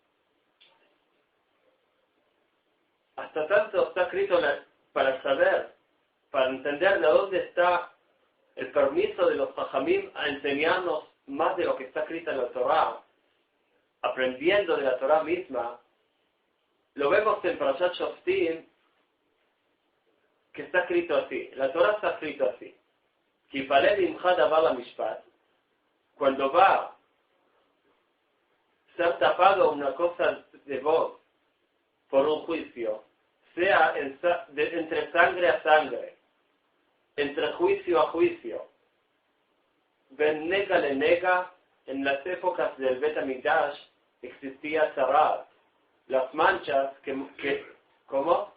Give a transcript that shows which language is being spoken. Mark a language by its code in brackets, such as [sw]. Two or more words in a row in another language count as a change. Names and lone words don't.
[es] Hasta tanto está escrito para saber, para entender de dónde está el permiso de los Jajamim a enseñarnos más de lo que está escrito en la Torah, aprendiendo de la Torah misma. Lo vemos en Parashat Shoftim, que está escrito así. La Torah está escrito así. [he] כיפלא עמך דבר למשפט. [es] Cuando va a ser tapado una cosa de voz por un juicio, sea entre sangre a sangre, entre juicio a juicio, [he] בין נגע לנגע, [es] en las épocas del [he] בית המקדש [es] existía tzara'at, las manchas ¿cómo?